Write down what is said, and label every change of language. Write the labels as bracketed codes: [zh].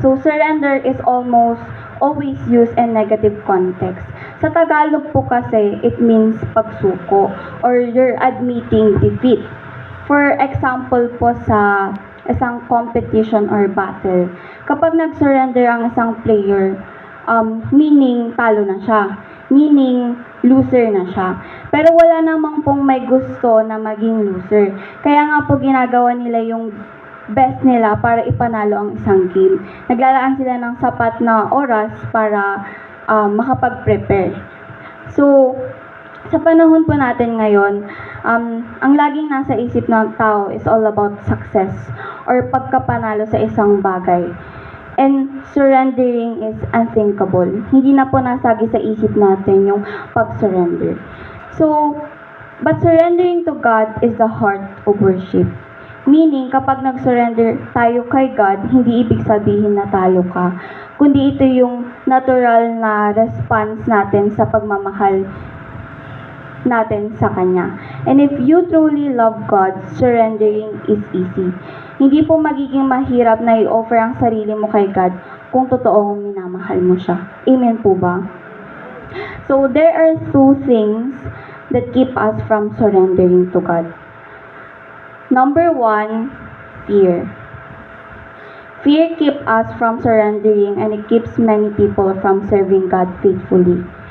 [en] So, surrender is almost always used in negative context. [tl] Sa Tagalog po kasi, [en] it means [tl] pagsuko [en] or you're admitting defeat. [tl] For example po sa isang competition or battle, kapag nag-surrender ang isang player, meaning talo na siya. Meaning, loser na siya. Pero wala namang pong may gusto na maging loser. Kaya nga po ginagawa nila yung best nila para ipanalo ang isang game. Naglalaan sila ng sapat na oras para makapag-prepare. So, sa panahon po natin ngayon, ang laging nasa isip ng tao [en] is all about success [tl] or pagkapanalo sa isang bagay. [en] And surrendering is unthinkable. [tl] Hindi na po nasagi sa isip natin yung pag-surrender. [en] So, but surrendering to God is the heart of worship. [tl] Meaning, kapag nag-surrender tayo kay God, hindi ibig sabihin na talo ka, kundi ito yung natural na response natin sa pagmamahal natin sa Kanya. [en] And if you truly love God, surrendering is easy. [tl] Hindi po magiging mahirap na i-offer ang sarili mo kay God kung totoong minamahal mo siya. Amen po ba? [en] So, there are two things that keep us from surrendering to God. Number one, fear. Fear keeps us from surrendering and it keeps many people from serving God faithfully.